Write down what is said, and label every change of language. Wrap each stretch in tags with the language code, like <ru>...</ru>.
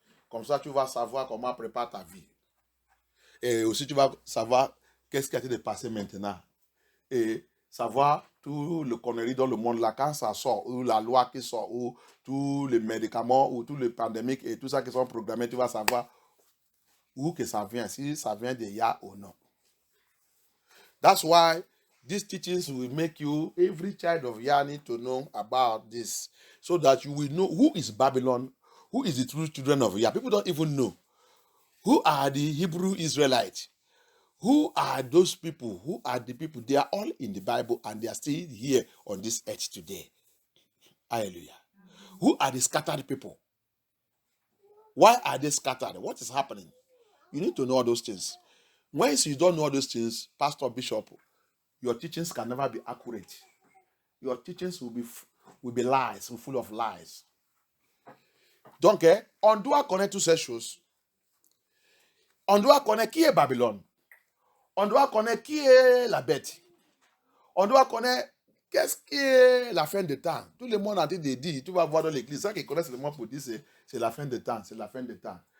<fr>Comme ça, tu vas savoir comment préparer ta vie. Et aussi, tu vas savoir qu'est-ce qui a été passé maintenant. Et savoir tout le connerie dans le monde là, quand ça sort, ou la loi qui sort, ou tous les médicaments, ou tous les pandémiques, et tout ça qui sont programmés, tu vas savoir où que ça vient, si ça vient de Yah ou non.</fr> <en>That's why these teachings will make you, every child of Yah need to know about this, so that you will know who is Babylon, who is the true children of Yah. People don't even know. Who are the Hebrew Israelites? Who are those people? Who are the people? They are all in the Bible and they are still here on this earth today. Hallelujah. Who are the scattered people? Why are they scattered? What is happening? You need to know all those things. Once you don't know all those things, Pastor, Bishop, your teachings can never be accurate. Your teachings will be lies, full of lies.</en> <fr>Donc, on doit connaître toutes ces choses. On doit connaître qui est Babylone. On doit connaître qui est la bête. On doit connaître qu'est-ce qui est la fin des temps. Tout le monde a dit, tu vas voir dans l'église, ça qu'ils connaissent le mot pour dire c'est la fin des temps, c'est la fin des temps.</fr>